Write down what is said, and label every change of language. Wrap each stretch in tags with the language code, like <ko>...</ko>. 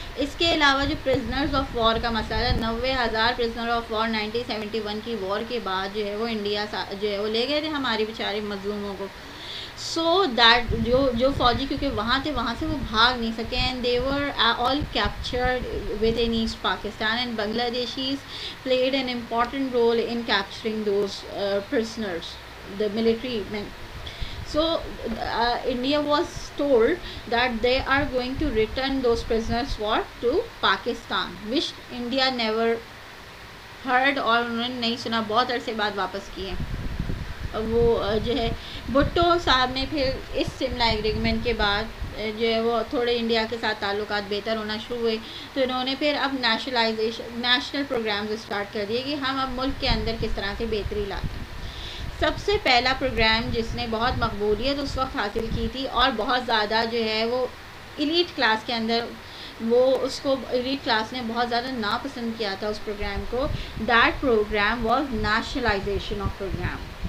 <ur>اس کے علاوہ جو پرزنرز آف وار کا مسئلہ، 90,000 پرزنر آف وار 1971 کی وار کے بعد جو ہے وہ انڈیا جو ہے وہ لے گئے تھے ہمارے بیچارے مظلوموں کو.</ur> <en>so that</en> <ur>جو فوجی کیونکہ وہاں تھے وہاں سے وہ بھاگ نہیں سکے،</ur> <en>And they were all captured within East Pakistan, and Bangladeshis played an important role in capturing those prisoners, the military men. So India was told that they are going to return those prisoners to Pakistan, which India never heard,</en> <ur>اور انہوں نے نہیں سنا، بہت عرصے بعد واپس کیے. وہ جو ہے بھٹو صاحب نے پھر اس سملا ایگریمنٹ کے بعد جو ہے وہ تھوڑے انڈیا کے ساتھ تعلقات بہتر ہونا شروع ہوئے، تو انہوں نے پھر اب نیشنل پروگرامز اسٹارٹ کر دیے کہ ہم اب ملک کے اندر کس طرح سے بہتری لاتے ہیں. سب سے پہلا پروگرام جس نے بہت مقبولیت اس وقت حاصل کی تھی اور بہت زیادہ جو ہے وہ ایلیٹ کلاس کے اندر وہ اس کو ایلیٹ کلاس نے بہت زیادہ ناپسند کیا تھا اس پروگرام کو،</ur> <en>That programme was nationalisation of programme.</en>